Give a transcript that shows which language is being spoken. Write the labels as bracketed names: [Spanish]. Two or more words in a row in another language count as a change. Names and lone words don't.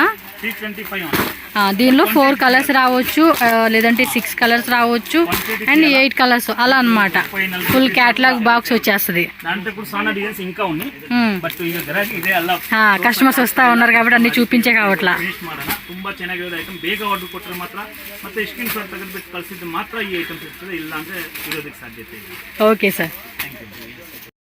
[Telugu] దీనిలో 4 కలర్స్ రావచ్చు, లేదంటే 6 కలర్స్ రావచ్చు, అండ్ 8 కలర్స్ అలా అనమాట. [English] full catalogue box [Telugu] వచ్చేస్తుంది. కస్టమర్స్ వస్తా ఉన్నారు కాబట్టి అన్ని చూపించే కావట్లా. [Kannada] ತುಂಬಾ ಚೆನ್ನಾಗಿರೋದು ಐಟಮ್, ಬೇಗ ಆರ್ಡರ್ ಕೊಟ್ಟರೆ ಮಾತ್ರ ಮತ್ತೆ [English] screen shot [Kannada] ತೆಗೆದುಬಿಟ್ಟು ಕಳಿಸಿದ್ದು ಮಾತ್ರ ಈ ಐಟಮ್ಸ್ ಇರ್ತದೆ, ಇಲ್ಲ ಅಂದ್ರೆ ಇರೋದಕ್ಕೆ ಸಾಧ್ಯತೆ ಇಲ್ಲ. [English] okay sir. thank you.